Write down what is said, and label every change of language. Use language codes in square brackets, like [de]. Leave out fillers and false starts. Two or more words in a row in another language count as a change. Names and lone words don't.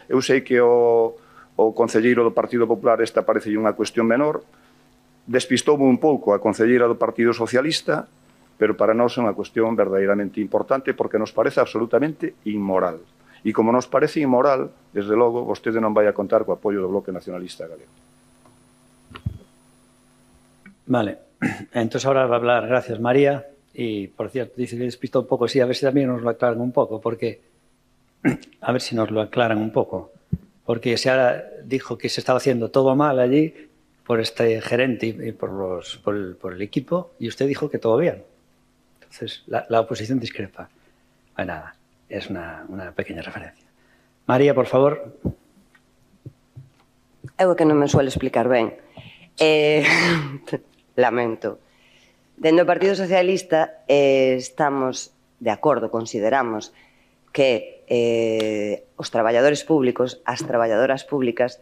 [gl] Eu sei que o concelleiro do Partido Popular esta parece unha cuestión menor, despistoume un pouco a concelleira do Partido Socialista, pero para nós é unha cuestión verdadeiramente importante porque nos parece absolutamente inmoral. E como nos parece inmoral, desde logo, vostede non vai a contar co apoio do Bloque Nacionalista Galego. [es] Vale, entonces ahora va a hablar, gracias María, y por cierto, dice que despistó un poco, sí, a ver si también nos lo aclaran un poco, porque, a ver si nos lo aclaran un poco, porque se ahora dijo que se estaba haciendo todo mal allí por este gerente y por el equipo, y usted dijo que todo bien. Entonces, la oposición discrepa. Bueno, nada. Es una pequeña referencia. María, por favor. [gl] Eu que non me suelo explicar ben. Lamento. Dentro do Partido Socialista estamos de acordo, consideramos que os traballadores públicos, as traballadoras públicas,